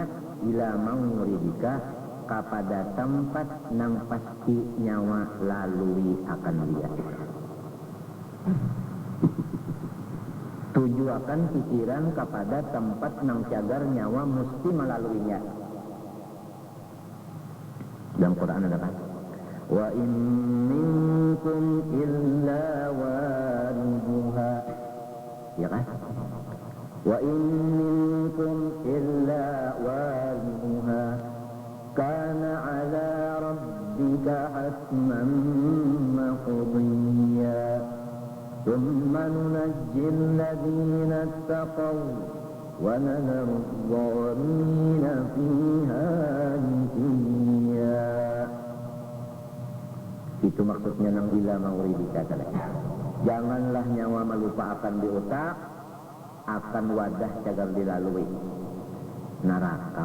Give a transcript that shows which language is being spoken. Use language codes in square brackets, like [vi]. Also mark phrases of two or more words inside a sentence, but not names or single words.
[ar] إلى موردك, [bjn] kepada tempat nang pasti nyawa lalui akan dia. Tujuakan pikiran kepada tempat nang cagar nyawa mesti melaluinya. Dalam Quran ada kan? [ar] وإن منكم إلا واردها. [bjn] Ya kan? [ar] وإن منكم إلا واردها كان على ربك حتما مقضيا. ثم ننجي الذين اتقوا ونذر الظالمين فيها جثيا. [bjn] Itu maksudnya nang [ar] إلى موردك. [bjn] Janganlah nyawa melupakan di otak akan wadah cagar dilalui neraka.